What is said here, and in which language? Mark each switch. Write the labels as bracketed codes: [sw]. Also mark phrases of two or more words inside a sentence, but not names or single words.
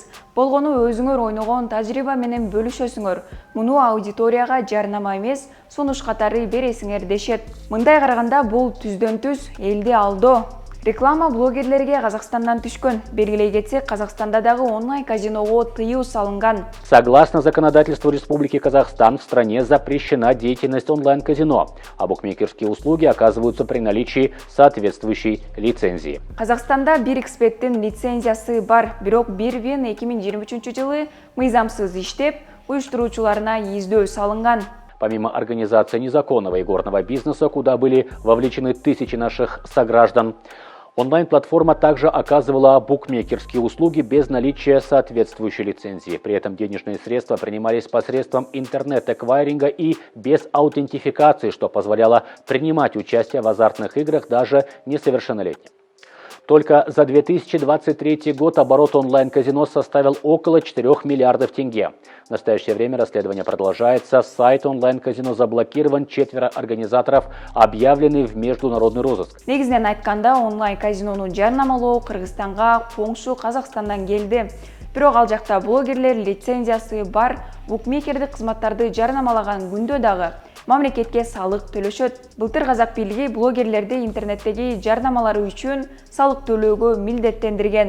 [ky] Болгону өзүңөр ойногон тажрыйба менен бөлүшөсүңөр. Муну аудиторияга жарнама эмес, сунуш катары бересиңер дешет. Мындай караганда бул түздөн түз элди алдоо. Реклама блогерлерге Казакстандан түшкөн. Белгилей кетсек, Казакстанда дагы онлайн казиного тыюу салынган. [ru] Согласно законодательству Республики Казахстан, в стране запрещена деятельность онлайн-казино, а букмекерские услуги оказываются при наличии соответствующей лицензии. [ky] Казакстанда 1xBet'тин лицензиясы бар, бирок 1win 2023 жылы мыйзамсыз иштеп, уюштуруучуларына издөө салынган. [ru] Помимо организации незаконного и горного бизнеса, куда были вовлечены тысячи наших сограждан, онлайн-платформа также оказывала букмекерские услуги без наличия соответствующей лицензии. При этом денежные средства принимались посредством интернет-эквайринга и без аутентификации, что позволяло принимать участие в азартных играх даже несовершеннолетним. Только за 2023 год оборот онлайн-казино составил около 4 миллиардов тенге. В настоящее время расследование продолжается. Сайт онлайн-казино заблокирован, 4 организаторов объявлены в международный розыск. [ky] Негизинен айтканда онлайн-казинону жарнамалоо Кыргызстанга коңшу Казакстандан келди. Бирок ал жакта блогерлер лицензиясы бар букмекердик кызматтарды жарнамалаган күндө дагы мамлекетке салык төлөшөт. Былтыр Казак бийлиги блогерлерди интернеттеги жарнамалары үчүн салык төлөөгө милдеттендирген.